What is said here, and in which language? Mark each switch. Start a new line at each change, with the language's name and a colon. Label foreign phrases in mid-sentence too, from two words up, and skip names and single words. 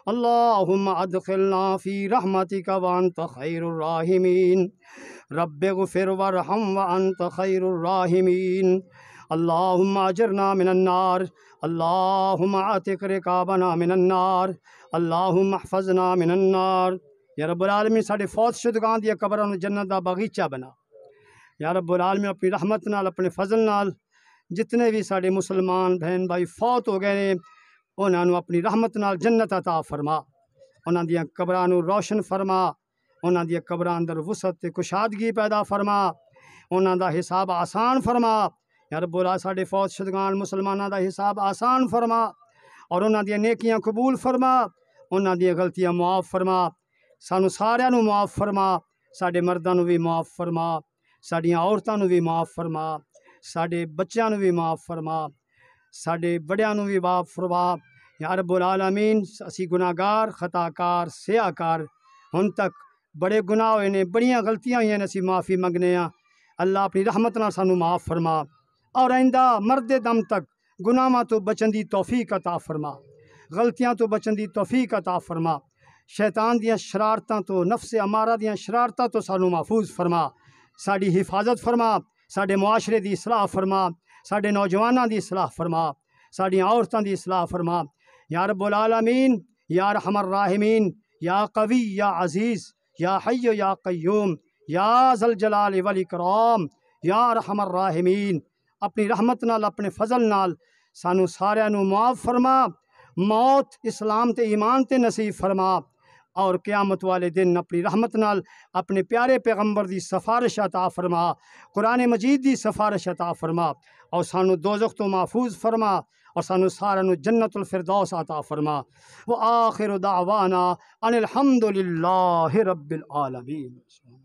Arabic: اللہم ادخلنا فی رحمتک وانت خیر الراحمین رب اغفر وارحم وانت خیر الراحمین اللہم اجرنا من النار اللہم اعتق رقابنا من النار اللہم احفظنا من النار یا رب العالمین ساڈے فوت شدگان دی قبراں نوں جنت دا باغیچہ بنا یا رب العالمین
Punjabi: اپنی رحمت نال اپنے فضل نال جتنے بھی ساڈے مسلمان بہن بھائی فوت ہو گئے نے انہاں نوں اپنی رحمت نال جنت عطا فرما انہاں دیاں قبراں نوں روشن فرما انہاں دیاں قبراں اندر وسعت تے کشادگی پیدا فرما انہاں دا حساب آسان فرما
Arabic: یا رب العالمین
Punjabi: ساڈے فوت شدگان مسلماناں دا حساب آسان فرما اور انہاں دیاں نیکیاں قبول فرما انہاں دیاں غلطیاں معاف فرما سانو سارے نوں معاف فرما ساڈے مرداں نوں بھی معاف فرما ساڈیاں عورتاں نوں بھی معاف فرما ساڈے بچیاں نوں بھی معاف فرما ساڈے بڑیاں نوں بھی معاف فرما
Arabic: یا رب العالمین
Punjabi: اسی گناہ گار خطا کار سیاہ کار ہن تک بڑے گناہ ہوئے نے بڑیاں غلطیاں ہوئیاں نے اسی معافی منگنے ہاں اللہ اپنی رحمت نال سانو معاف فرما اور آئندہ مرد دم تک گناہاں تو بچن دی توفیق عطا فرما غلطیاں تو بچن دی توفیق عطا فرما شیطان دیاں شرارتاں تو نفس امارہ دیاں شرارتاں تو سانو محفوظ فرما ساڈی حفاظت فرما ساڈے معاشرے دی اصلاح فرما ساڈے نوجواناں دی اصلاح فرما ساڈیاں عورتاں دی اصلاح فرما
Arabic: یا رب العالمین یا ارحم الراحمین یا قوی یا عزیز یا حی یا قیوم یا ذا الجلال والاکرام یا ارحم الراحمین
Punjabi: اپنی رحمت نال اپنے فضل نال سانو سارے نوں معاف فرما موت اسلام تے ایمان تے نصیب فرما اور قیامت والے دن اپنی رحمت نال اپنے پیارے پیغمبر دی سفارش عطا فرما قرآن مجید دی سفارش عطا فرما اور سانو دوزخ تو محفوظ فرما اور سانو سارے نو جنت الفردوس عطا فرما
Arabic: وآخر دعوانا ان الحمد للہ رب العالمین.